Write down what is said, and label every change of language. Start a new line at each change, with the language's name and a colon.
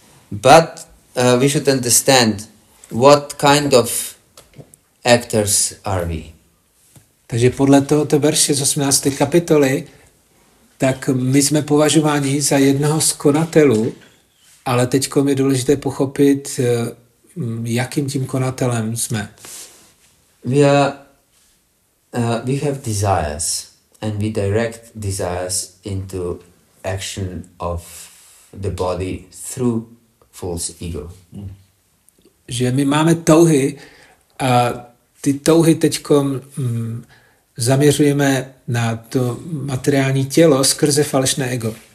English: But we should understand what kind of actors are we.
Czech: Takže podle tohoto verše z 18. kapitoly, tak my jsme považováni za jednoho z konatelů, ale teď je důležité pochopit, jakým tím konatelem jsme.
English: We have desires. And we direct desires into action of the body through false ego.
Czech: Že my máme touhy a ty touhy teďkom zaměřujeme na to materiální tělo skrze falešné ego.